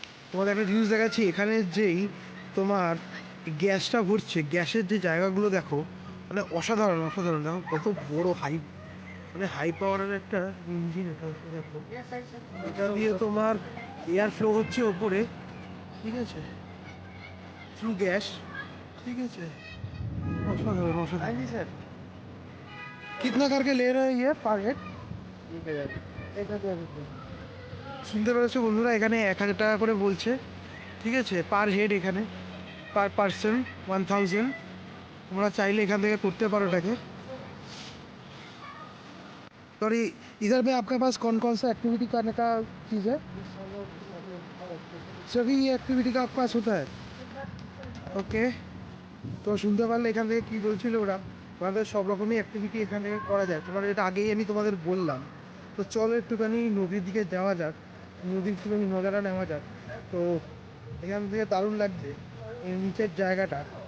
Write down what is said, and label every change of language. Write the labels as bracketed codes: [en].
[bn] তোমাদের একটা জিনিস দেখাচ্ছি, এখানে যেই তোমার গ্যাসটা ভরছে, গ্যাসের যে জায়গাগুলো দেখো, মানে অসাধারণ অসাধারণ। দেখো কত বড় হাই পাওয়ারের একটা ইঞ্জিন এটা হচ্ছে, দেখো এটা দিয়ে তোমার এয়ার ফ্লো হচ্ছে ওপরে, ঠিক আছে, থ্রু গ্যাস, ঠিক আছে? অসাধারণ অসাধারণ স্যার। [hi] कितना करके ले रहे हैं ये पर हेड? [bn] 1000 শুনতে পেরেছো বন্ধুরা, এখানে 1000 টাকা করে বলছে, ঠিক আছে, পার হেড। এখানে পার পার্সন 1000। তোমরা চাইলে এখান থেকে করতে পারো এটাকে। [hi] सॉरी, इधर में आपके पास कौन कौन सा एक्टिविटी करने का चीज़ है? सभी ये एक्टिविटी का आपके पास होता है? [bn] ওকে, তো শুনতে পারলে এখান থেকে কী বলছিল ওরা, তোমাদের সব রকমই অ্যাক্টিভিটি এখান থেকে করা যায়, তোমার এটা আগেই আমি তোমাদের বললাম। তো চলো একটুখানি নদীর দিকে যাওয়া যাক, নদীর একটুখানি নজারা নেওয়া যাক। তো এখান থেকে দারুণ লাগছে এই নিচের জায়গাটা।